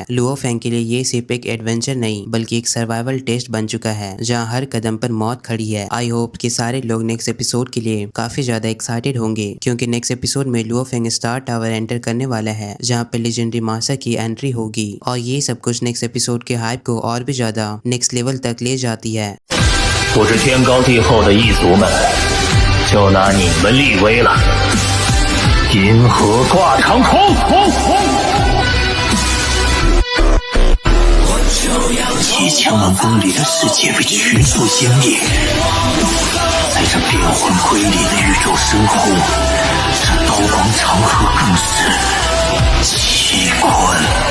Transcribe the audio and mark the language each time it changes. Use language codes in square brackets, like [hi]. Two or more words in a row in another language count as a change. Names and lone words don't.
[hi] लुओ फेंग के लिए ये सिर्फ एक एडवेंचर नहीं बल्कि एक [en] survival test [hi] बन चुका है जहां हर कदम पर मौत खड़ी है। [en] I hope [hi] कि सारे लोग [en] next episode [hi] के लिए काफी ज्यादा एक्साइटेड होंगे क्योंकि [en] next episode [hi] में लुओ फेंग स्टार टावर एंटर करने वाला है जहां पे [en] legendary master [hi] की एंट्री होगी और ये सब कुछ [en] next episode [hi] के हाइप को और भी ज्यादा [en] next level [hi] तक ले जाती है। [zh] 不知天高地厚的异族们，就拿你们立威了。银河挂长空，几千万公里的世界被全部湮灭，在这变幻瑰丽的宇宙深空，这刀光长河更是奇观。